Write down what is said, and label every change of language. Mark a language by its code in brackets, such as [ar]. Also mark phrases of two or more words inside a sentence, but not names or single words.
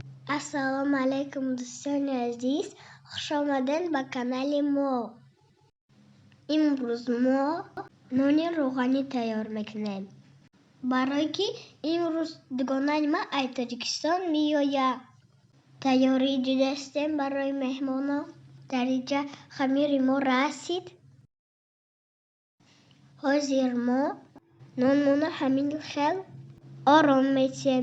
[ar] السلام عليكم [tg] do'stoni aziz, xush omadin ba kanali mo. Imroz mo noni ro'g'ani tayyor mekunем. Барои ки имрӯз дугона нима ай Тоҷикистон меояд. Тайёрии ҷудастем барои меҳмонон. Дар инҷа хамири мо расид. Ҳозир мо нонмоно ҳамин хел ором мечем.